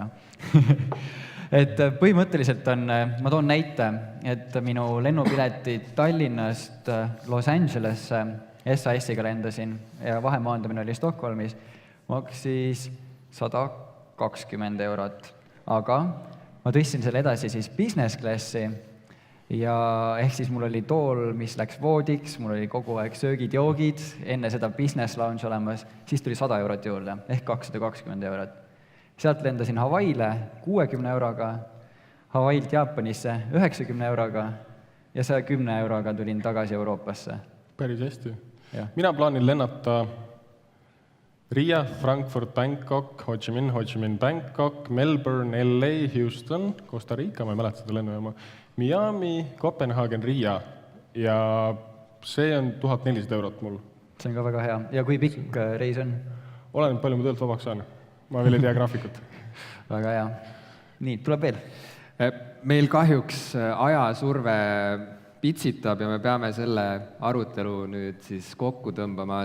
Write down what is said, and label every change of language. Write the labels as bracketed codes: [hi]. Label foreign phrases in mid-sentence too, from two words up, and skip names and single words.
[et] et põhimõtteliselt on, ma toon näite, et minu lennupiletid Tallinnast Los Angelesse SAS-iga lendasin ja vahemaandamine oli Stockholmis, maksis 120 eurot, aga ma tõstsin selle edasi siis [en] business classi [et] ja ehk siis mul oli tool, mis läks voodiks, mul oli kogu aeg söögid-joogid, enne seda [en] business lounge [et] olemas, siis tuli 100 eurot juurde, ehk 220 eurot. Sealt lendasin Hawaii'le 60 euroga, Hawaii'lt Jaapanisse 90 euroga ja 110 euroga tulin tagasi Euroopasse. Päris hästi. Ja. Mina plaanin lennata Riia, Frankfurt, Bangkok, Ho Chi Minh, Bangkok, Melbourne, LA, Houston, Costa Rica, ma ei mäleta seda lennujaama, Miami, Kopenhaagen, Riia ja see on 1400 eurot mul. See on ka väga hea. Ja kui pikk reis on? Olen palju mu töölt vabaks saan. Ma veel ei tea graafikut. Väga hea. Nii, tuleb veel. Meil kahjuks ajasurve pitsitab ja me peame selle arutelu nüüd siis kokku tõmbama.